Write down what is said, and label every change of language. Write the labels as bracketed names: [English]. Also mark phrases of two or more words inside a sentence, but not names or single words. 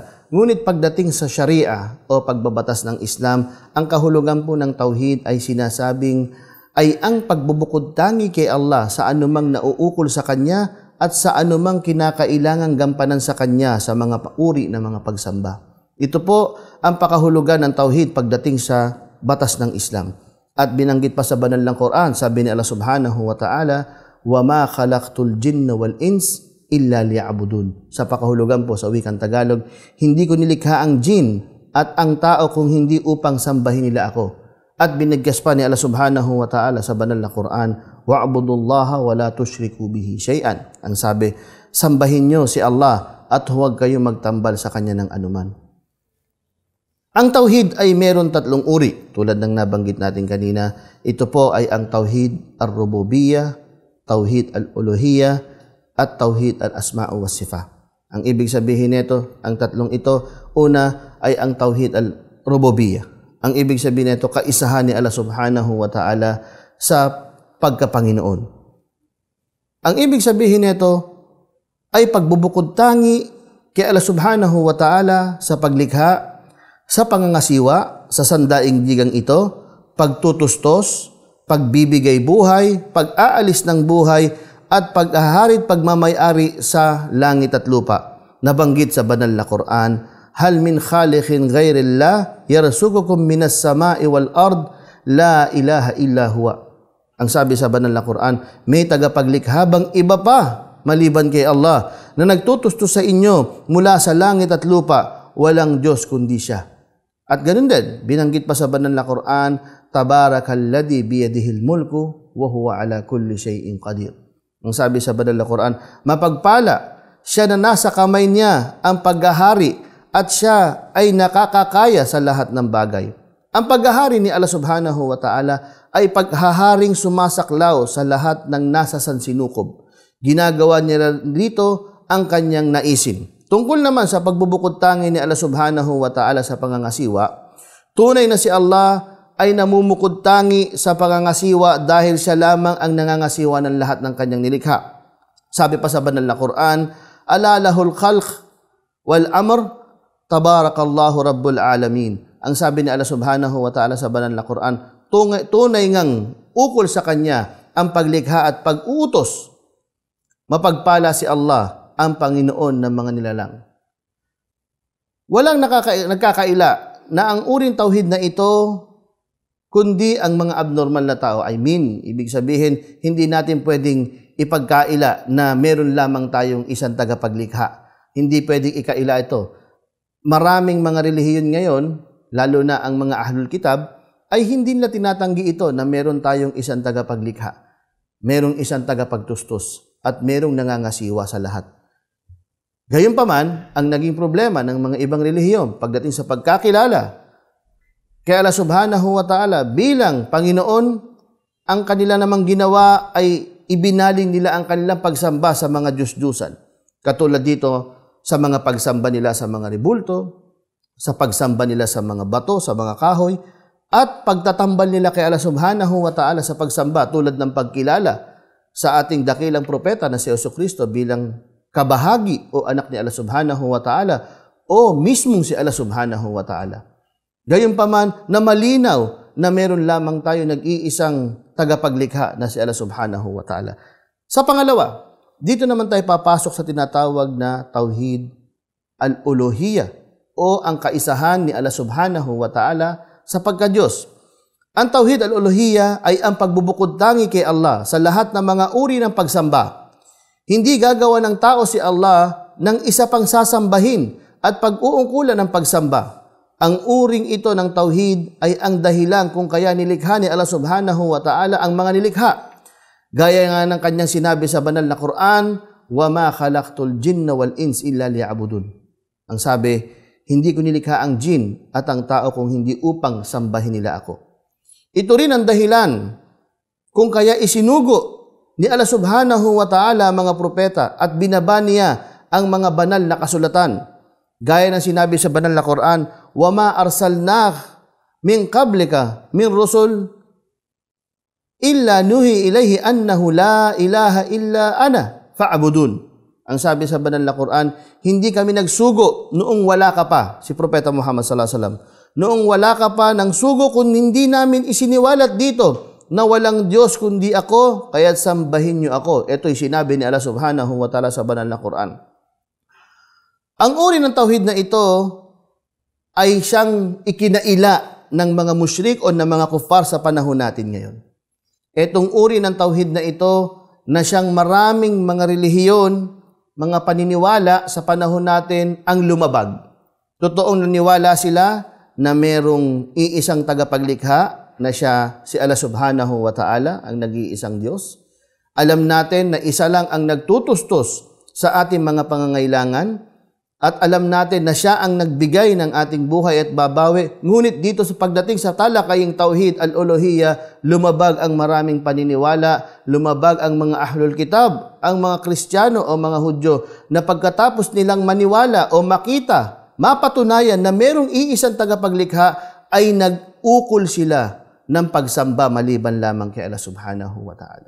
[Filipino] Ngunit pagdating sa Sharia o pagbabatas ng Islam, ang kahulugan po ng tauhid ay sinasabing ay ang pagbubukod tangi kay Allah sa anumang nauukol sa Kanya at sa anumang kinakailangang gampanan sa Kanya sa mga uri ng mga pagsamba. Ito po ang pakahulugan ng tauhid pagdating sa batas ng Islam. At binanggit pa sa banal ng Quran, sabi ni Allah [Arabic] سبحانه وتعالى, وَمَا خَلَقْتُ الْجِنَّ وَالْإِنسِ إِلَّا لِيَعْبُدُونَ. [Filipino] Sa pakahulugan po sa wikang Tagalog, hindi ko nilikha ang jin at ang tao kung hindi upang sambahin nila ako. At binigkas pa ni Allah [Arabic] سبحانه وتعالى [Filipino] sa banal na Quran, [Arabic] وَعْبُدُوا اللَّهَ وَلَا تُشْرِكُوا بِهِ شَيْئًا. [Filipino] Ang sabi, sambahin nyo si Allah at huwag kayong magtambal sa Kanya ng anuman. Ang tauhid ay meron tatlong uri. Tulad ng nabanggit natin kanina, ito po ay ang [Arabic] توحيد الربوبية, توحيد الألوهية, [Filipino] at [Arabic] توحيد الأسماء والصفات. [Filipino] Ang ibig sabihin nito, ang tatlong ito, una ay ang [Arabic] توحيد الربوبية. [Filipino] Ang ibig sabihin nito, kaisahan ni Allah [Arabic] سبحانه وتعالى [Filipino] sa pagkapanginoon. Ang ibig sabihin nito ay pagbubukod tangi kay Allah [Arabic] سبحانه وتعالى [Filipino] sa paglikha, sa pangangasiwa, sa sandaigdigang ito, pagtutustos, pagbibigay buhay, pag-aalis ng buhay, at pag-aharit pagmamayari sa langit at lupa. Nabanggit sa banal na Quran, [Arabic] هل من خالق غير الله يرزقكم من السماء والأرض لا إله إلا هو. [Filipino] Ang sabi sa banal na Quran, may tagapaglikha bang iba pa maliban kay Allah na nagtutustos sa inyo mula sa langit at lupa, walang Diyos kundi Siya. At ganun din, binanggit pa sa banal na Quran, [Arabic] تبارك الذي بيده الملك وهو على كل شيء قدير. [Filipino] Ang sabi sa banal na Quran, mapagpala Siya na nasa kamay Niya ang paghahari at Siya ay nakakakaya sa lahat ng bagay. Ang paghahari ni Allah [Arabic] سبحانه وتعالى [Filipino] ay paghaharing sumasaklaw sa lahat ng nasa sansinukob. Ginagawa Niya dito ang Kanyang naisin. Tungkol naman sa pagbubukod tangi ni Allah [Arabic] سبحانه وتعالى [Filipino] sa pangangasiwa, tunay na si Allah ay namumukod tangi sa pangangasiwa dahil Siya lamang ang nangangasiwa ng lahat ng Kanyang nilikha. Sabi pa sa banal na Quran, [Arabic] ألا له الخلق والأمر تبارك الله رب العالمين. [Filipino] Ang sabi ni Allah [Arabic] سبحانه وتعالى [Filipino] sa banal na Quran, tunay ngang ukol sa Kanya ang paglikha at pag-utos. Mapagpala si Allah, ang Panginoon ng mga nilalang. Walang nagkakaila na ang uring tauhid na ito kundi ang mga abnormal na tao. Ibig sabihin, hindi natin pwedeng ipagkaila na meron lamang tayong isang tagapaglikha. Hindi pwedeng ikaila ito. Maraming mga relihiyon ngayon, lalo na ang mga [Arabic] أهل الكتاب, [Filipino] ay hindi nila tinatanggi ito na meron tayong isang tagapaglikha. Merong isang tagapagtustos at merong nangangasiwa sa lahat. Gayunpaman, ang naging problema ng mga ibang relihiyon pagdating sa pagkakilala kay Allah [Arabic] سبحانه وتعالى [Filipino] bilang Panginoon, ang kanila namang ginawa ay ibinaling nila ang kanilang pagsamba sa mga Diyos-Diyusan. Katulad dito sa mga pagsamba nila sa mga ribulto, sa pagsamba nila sa mga bato, sa mga kahoy, at pagtatambal nila kay Allah [Arabic] سبحانه وتعالى [Filipino] sa pagsamba tulad ng pagkilala sa ating dakilang propeta na si Jesucristo bilang kabahagi o anak ni Allah [Arabic] سبحانه وتعالى [Filipino] o mismong si Allah [Arabic] سبحانه وتعالى. [Filipino] Gayunpaman na malinaw na meron lamang tayo nag-iisang tagapaglikha na si Allah [Arabic] سبحانه وتعالى. [Filipino] Sa pangalawa, dito naman tayo papasok sa tinatawag na [Arabic] توحيد الألوهية [Filipino] o ang kaisahan ni Allah [Arabic] سبحانه وتعالى [Filipino] sa pagka-Diyos. Ang [Arabic] توحيد الألوهية [Filipino] ay ang pagbubukod tangi kay Allah sa lahat ng mga uri ng pagsamba. Hindi gagawa ng tao si Allah ng isa pang sasambahin at pag-uungkulan ng pagsamba. Ang uring ito ng tauhid ay ang dahilan kung kaya nilikha ni Allah [Arabic] سبحانه وتعالى [Filipino] ang mga nilikha. Gaya nga ng kanyang sinabi sa banal na Quran, [Arabic] وَمَا خَلَقْتُ الْجِنَّ وَالْإِنسِ إِلَّا لِيَعْبُدُونَ. [Filipino] Ang sabi, hindi ko nilikha ang jin at ang tao kung hindi upang sambahin nila ako. Ito rin ang dahilan kung kaya isinugo ni Allah [Arabic] سبحانه وتعالى [Filipino] mga propeta at binaba niya ang mga banal na kasulatan. Gaya ng sinabi sa banal na Quran, [Arabic] وَمَا أَرْسَلْنَاكَ مِنْ قَبْلِكَ مِنْ رُسُلٍ إِلَّا نُوحِي إِلَيْهِ أَنَّهُ لَا إِلَهَ إِلَّا أَنَا فَاعْبُدُونِ. [Filipino] Ang sabi sa banal na Quran, hindi kami nagsugo noong wala ka pa, si Propeta Muhammad [Arabic] صلى الله عليه وسلم. [Filipino] Noong wala ka pa ng sugo kung hindi namin isiniwalat dito na walang Diyos kundi ako, kaya't sambahin niyo ako. Ito'y sinabi ni Allah [Arabic] سبحانه وتعالى [Filipino] sa banal na Quran. Ang uri ng tauhid na ito ay siyang ikinaila ng mga musyrik o ng mga kuffar sa panahon natin ngayon. Itong uri ng tauhid na ito na siyang maraming mga relihiyon, mga paniniwala sa panahon natin ang lumabag. Totoong naniwala sila na merong iisang tagapaglikha na siya si Allah [Arabic] سبحانه وتعالى, [Filipino] ang nag-iisang Diyos. Alam natin na isa lang ang nagtutustos sa ating mga pangangailangan at alam natin na siya ang nagbigay ng ating buhay at babawi. Ngunit dito sa pagdating sa talakaying [Arabic] توحيد الألوهية, [Filipino] lumabag ang maraming paniniwala, lumabag ang mga [Arabic] أهل الكتاب, [Filipino] ang mga Kristiyano o mga Hudyo, na pagkatapos nilang maniwala o makita, mapatunayan na merong iisang tagapaglikha, ay nag-ukol sila ng pagsamba maliban lamang kay Allah [Arabic] سبحانه وتعالى.